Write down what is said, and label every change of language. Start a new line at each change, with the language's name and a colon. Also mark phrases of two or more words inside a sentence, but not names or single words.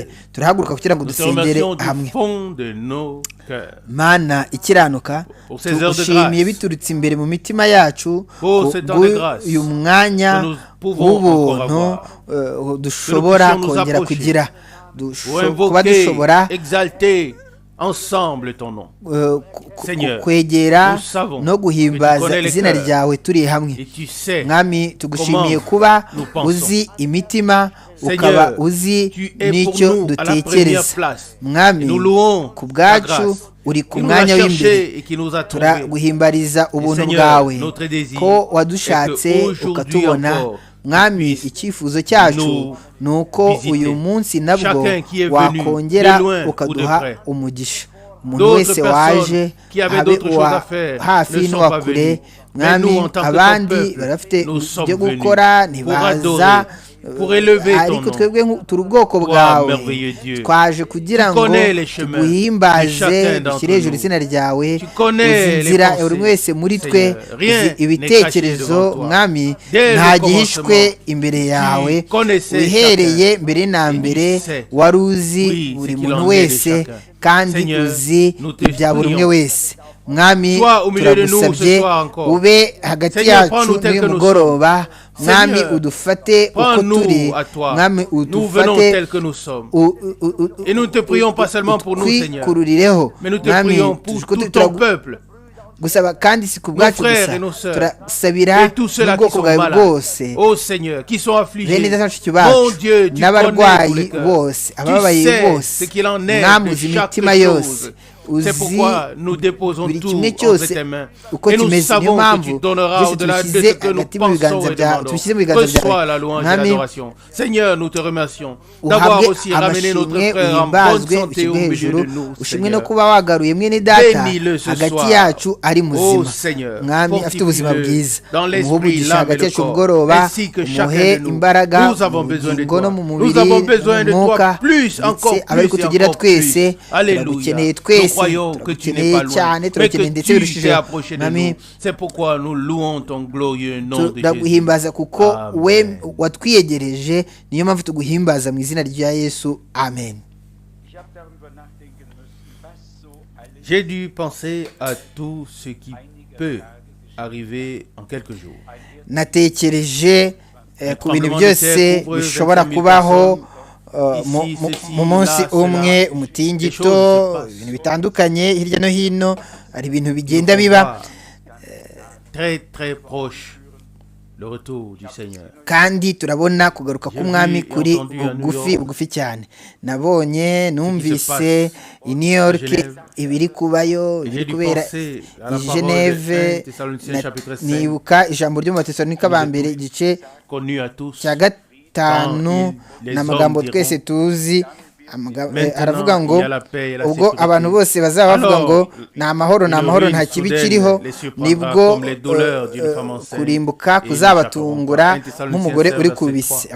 Kinyarwanda: Turahaguruka kugira ngo dusengere hamwe. Mana ikiranuka, tugushimiye biturutse imbere mu mitima yacu uyu mwanya w'ubuntu dushobora kongera kugira, kuba dushobora
French: ensemble ton nom.
Kinyarwanda: kwegera no guhimbaza izina ryawe turi hamwe. Mwami, tugushimiye kuba uzi imitima, ukaba uzi n'icyo dutekereza. Mwami, ku bwacu uri ku mwanya w'imbere. Turaguhimbariza ubuntu bwawe ko wadushatse ukatubona. Mwami, icyifuzo cyacu ni uko uyu munsi nabwo wakongera ukaduha umugisha. Umuntu wese waje, habe uwa hafi n'uwa kure, Mwami, abandi barafite ibyo gukora ntibaza,
French: pour élever ton
Kinyarwanda: ariko
French: nom.
Kinyarwanda: twebwe turi ubwoko
French: Toi,
Kinyarwanda: bwawe
French: merveilleux Dieu.
Kinyarwanda: twaje kugira
French: Tu
Kinyarwanda: ngo
French: connais les chemins de
Kinyarwanda: tuguhimbaze
French: chacun d'entre
Kinyarwanda: dushyire hejuru
French: nous.
Kinyarwanda: izina ryawe
French: Tu connais
Kinyarwanda: uzi inzira
French: les
Kinyarwanda: ya buri
French: pensées,
Kinyarwanda: wese muri twe
French: Seigneur. Rien
Kinyarwanda: uzi
French: n'est
Kinyarwanda: ibitekerezo
French: caché devant toi.
Kinyarwanda: mwami
French: Dès le
Kinyarwanda: nta gihishwe
French: commencement,
Kinyarwanda: imbere yawe
French: connaissais
Kinyarwanda: wihereye
French: chacun.
Kinyarwanda: mbere na
French: Et tu
Kinyarwanda: mbere
French: sais,
Kinyarwanda: wari uzi
French: oui,
Kinyarwanda: buri
French: ce qu'il
Kinyarwanda: muntu
French: en est de
Kinyarwanda: wese
French: chacun.
Kinyarwanda: kandi
French: Seigneur,
Kinyarwanda: uzi
French: nous te
Kinyarwanda: ibya buri umwe
French: prions.
Kinyarwanda: wese mwami
French: Sois au milieu de nous ce
Kinyarwanda: turagusabye
French: soir encore.
Kinyarwanda: ube hagati
French: Seigneur,
Kinyarwanda: yacu
French: prends-nous tel
Kinyarwanda: n'uyu
French: que nous
Kinyarwanda: mugoroba
French: sommes.
Kinyarwanda: mwami
French: Seigneur,
Kinyarwanda: udufate uko
French: Prends-nous
Kinyarwanda: turi
French: à toi.
Kinyarwanda: mwami
French: Nous venons
Kinyarwanda: udufate
French: tels que nous sommes. Et nous ne te prions pas seulement pour nous, Seigneur,
Kinyarwanda: twikurireho
French: mais nous te
Kinyarwanda: mwami
French: prions pour tout ton peuple.
Kinyarwanda: gusaba kandi si ku bwacu
French: frères
Kinyarwanda: gusa
French: et nos sœurs,
Kinyarwanda: turasabira
French: Et tous ceux-là qui
Kinyarwanda: n'ubwoko
French: sont
Kinyarwanda: bwawe
French: malades.
Kinyarwanda: bwose
French: Oh Seigneur, qui sont affligés.
Kinyarwanda: bene data bashiki
French: Mon
Kinyarwanda: bacu
French: Dieu, tu connais tous les
Kinyarwanda: n'abarwayi
French: cœurs.
Kinyarwanda: bose
French: Tu
Kinyarwanda: abababaye
French: sais
Kinyarwanda: bose
French: ce qu'il en est
Kinyarwanda: mwami
French: de
Kinyarwanda: uzi
French: chaque
Kinyarwanda: imitima yose
French: chose.
Kinyarwanda: uzi
French: C'est pourquoi nous déposons
Kinyarwanda: buri
French: tout
Kinyarwanda: kimwe
French: entre
Kinyarwanda: cyose
French: tes mains.
Kinyarwanda: uko
French: Et nous
Kinyarwanda: kimeze niyo
French: savons que
Kinyarwanda: mpamvu
French: tu donneras
Kinyarwanda: byose
French: au-delà de
Kinyarwanda: tubishyize
French: ce que nous
Kinyarwanda: hagati mu biganza
French: pensons et
Kinyarwanda: byawe
French: demandons.
Kinyarwanda: tubishyize mu biganza
French: Que soit
Kinyarwanda: byawe
French: la louange et
Kinyarwanda: mwami
French: l'adoration. Seigneur, nous te remercions d'avoir
Kinyarwanda: uhabwe
French: aussi ramené notre
Kinyarwanda: amashimwe
French: frère en bonne
Kinyarwanda: uhimbazwe
French: santé au
Kinyarwanda: ushyirwe
French: milieu
Kinyarwanda: hejuru
French: de nous,
Kinyarwanda: ushimwe no
French: Seigneur.
Kinyarwanda: kuba wagaruye mwene data
French: Bénis-le ce
Kinyarwanda: hagati
French: soir.
Kinyarwanda: yacu ari
French: Oh
Kinyarwanda: muzima
French: Seigneur,
Kinyarwanda: mwami afite ubuzima
French: fortifie-le
Kinyarwanda: bwiza
French: dans
Kinyarwanda: umuhe
French: l'esprit,
Kinyarwanda: umugisha
French: l'âme et
Kinyarwanda: hagati
French: le
Kinyarwanda: yacu
French: corps,
Kinyarwanda: ubugoroba
French: ainsi que
Kinyarwanda: umuhe
French: chacun de nous.
Kinyarwanda: imbaraga
French: Nous avons
Kinyarwanda: mu
French: besoin de
Kinyarwanda: bugingo
French: toi.
Kinyarwanda: no mu
French: Nous
Kinyarwanda: mubiri
French: avons besoin de
Kinyarwanda: mu
French: toi
Kinyarwanda: mwuka
French: plus, encore
Kinyarwanda: ndetse abari
French: plus et
Kinyarwanda: kutugira
French: encore plus.
Kinyarwanda: twese
French: Alléluia.
Kinyarwanda: turagukeneye
French: Nous
Kinyarwanda: twese
French: croyons que tu n'es
Kinyarwanda: turagukeneye
French: pas loin,
Kinyarwanda: cyane
French: mais
Kinyarwanda: turagukeneye
French: que
Kinyarwanda: ndetse
French: tu t'es
Kinyarwanda: birushijeho
French: approché de
Kinyarwanda: mwami
French: nous. C'est pourquoi nous louons ton glorieux nom de Jésus.
Kinyarwanda: turaguhimbaza kuko Amen. we watwiyegereje niyo mpamvu tuguhimbaza mu izina rya yesu amen.
French: J'ai dû penser à tout ce qui peut arriver en quelques jours.
Kinyarwanda: natekereje ku bintu byose bishobora kubaho mu munsi umwe umutingito ibintu bitandukanye hirya no hino hari ibintu bigenda biba
French: Très très proche le retour du Seigneur.
Kinyarwanda: kandi turabona kugaruka k'umwami kuri bugufi cyane nabonye numvise i New York ibiri kubayo ibiri kubera i Geneve nibuka ijambo ryo mu Batesalonika ba mbere igice cya gatanu n'amagambo twese tuzi aravuga ngo ubwo abantu bose bazaba bavuga ngo ni amahoro nta kibi kiriho nibwo kurimbuka kuzabatungura nk'umugore uri ku bisi.